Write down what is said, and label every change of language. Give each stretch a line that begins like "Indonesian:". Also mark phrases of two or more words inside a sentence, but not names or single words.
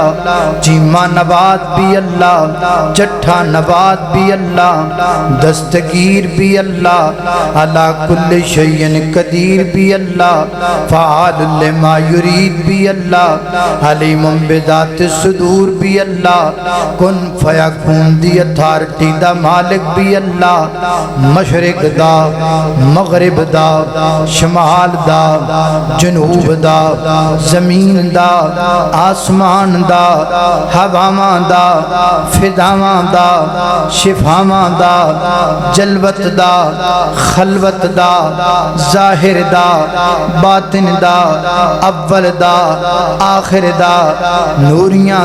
Punjabi: چیمہ نواز بھی اللہ، چٹھا نواز بھی اللہ، دستگیر بھی اللہ،
Arabic: علی کل شیء قدیر
Punjabi: بھی اللہ،
Arabic: فعال لما یرید
Punjabi: بھی اللہ،
Arabic: علیم بذات الصدور
Punjabi: بھی اللہ،
Arabic: کن فیکون
Punjabi: دی اتھارٹی دا مالک بھی اللہ، مشرق دا مغرب دا شمال دا جنوب دا زمین دا آسمان دا ہواواں دا فضاواں دا شفاواں دا جلوت دا خلوت دا ظاہر دا باطن دا اول دا آخر دا نوریاں